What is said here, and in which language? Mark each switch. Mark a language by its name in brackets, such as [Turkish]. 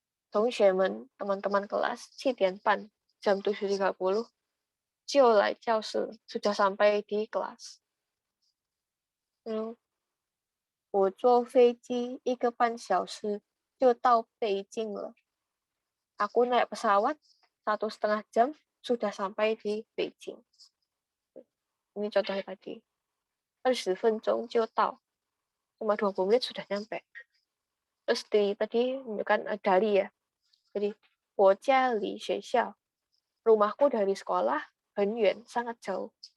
[Chinese] 同学们, [Indonesian] teman-teman kelas, 7点半, jam 7.30, [Chinese] 就来教室, [Indonesian] sudah sampai di kelas. [Chinese] 我坐飞机1个半小时就到北京了. [Indonesian] Aku naik pesawat 1,5 jam sudah sampai di Beijing. Ini contohnya tadi. [Chinese] 20分钟就到. [Indonesian] Cuma 20 menit sudah nyampe. Terus tadi menunjukkan dari ya. Jadi, [Chinese] 我家离学校, [Indonesian] rumahku dari sekolah [Chinese] 很远, [Indonesian] sangat jauh.